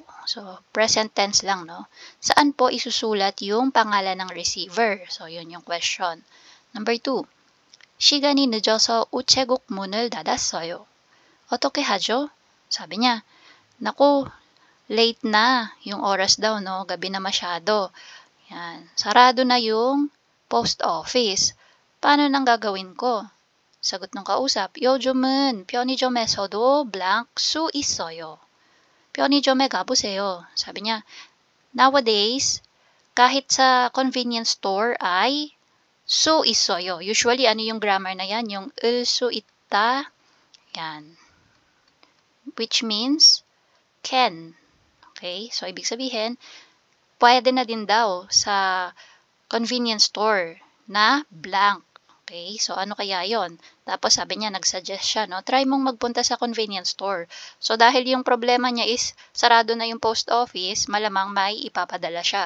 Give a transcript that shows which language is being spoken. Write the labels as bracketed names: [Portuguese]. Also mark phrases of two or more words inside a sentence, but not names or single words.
[Filipino] So, [English] present tense [Filipino] lang, no? Saan po isusulat yung pangalan ng receiver? So, yun yung question. Number 2, [Korean] 시간이 늦어서 우체국 문을 닫았어요. 어떻게 하죠? [Filipino] Sabi niya, naku, late na yung oras daw, no? Gabi na masyado. Yan. Sarado na yung [English] post office. [Filipino] Paano nang gagawin ko? Sagot ng kausap, [Korean] 요즘은 편의점에서도 blank 수 있어요. 편의점에 가보세요. [Filipino] Sabi niya, nowadays, kahit sa [English] convenience store [Filipino] ay [Korean] 수 있어요. [Filipino] Usually, ano yung grammar na yan? Yung [Korean] 을 수 있다. [Filipino] Yan. [English] Which means, can. [Filipino] Okay? So, ibig sabihin, pwede na din daw sa [English] convenience store [Filipino] na blank. Okay? So, ano kaya yon? Tapos, sabi niya, nagsuggest siya, no? Try mong magpunta sa [English] convenience store. [Filipino] So, dahil yung problema niya is, sarado na yung [English] post office, [Filipino] malamang may ipapadala siya.